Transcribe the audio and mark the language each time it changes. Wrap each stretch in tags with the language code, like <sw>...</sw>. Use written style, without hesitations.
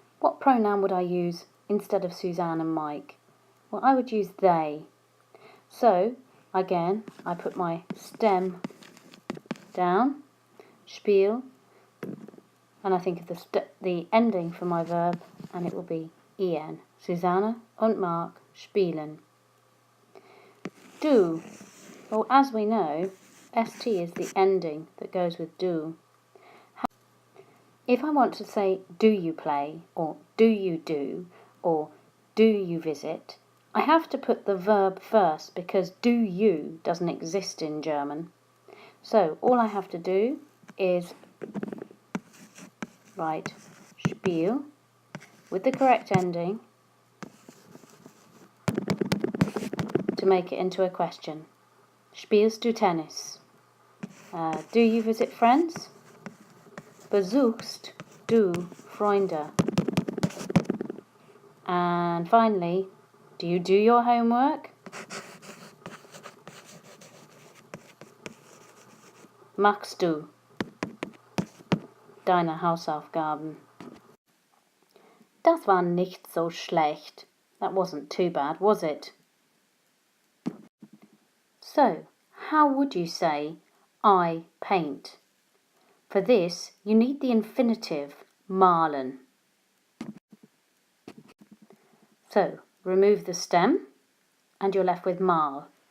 <en>What pronoun would I use instead of Suzanne and Mike? Well, I would use they. So, again, I put my stem down, spiel, and I think of the ending for my verb, and it will be en.</en> <de>Susanne und Mark spielen.</de> <en>Do. Well, as we know, st is the ending that goes with do. If I want to say, do you play, or do you do, or do you visit, I have to put the verb first because do you doesn't exist in German. So all I have to do is write spiel with the correct ending to make it into a question.</en> <de>Spielst du Tennis?</de> <en>Do you visit friends?</en> <de>Besuchst du Freunde?</de> <en>And finally, do you do your homework?</en> <de>Machst du deine Hausaufgaben? Das war nicht so schlecht.</de> <en>That wasn't too bad, was it? So, how would you say, I paint? For this, you need the infinitive, malen. So, remove the stem, and you're left with mal.</en>